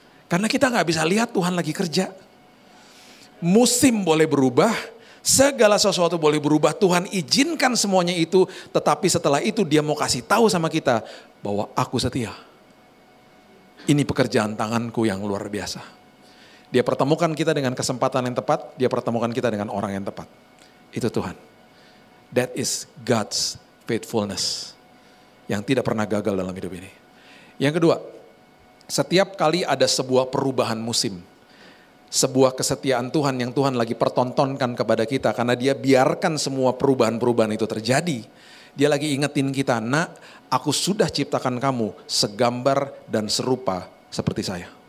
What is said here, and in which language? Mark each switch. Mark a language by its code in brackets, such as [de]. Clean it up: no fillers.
[id] Karena kita gak bisa lihat Tuhan lagi kerja. Musim boleh berubah, segala sesuatu boleh berubah, Tuhan izinkan semuanya itu, tetapi setelah itu dia mau kasih tahu sama kita, bahwa aku setia. Ini pekerjaan tanganku yang luar biasa. Dia pertemukan kita dengan kesempatan yang tepat, dia pertemukan kita dengan orang yang tepat. Itu Tuhan. [en] That is God's faithfulness. [id] Yang tidak pernah gagal dalam hidup ini. Yang kedua, setiap kali ada sebuah perubahan musim. Sebuah kesetiaan Tuhan yang Tuhan lagi pertontonkan kepada kita. Karena dia biarkan semua perubahan-perubahan itu terjadi. Dia lagi ingetin kita, nak, aku sudah ciptakan kamu segambar dan serupa seperti saya.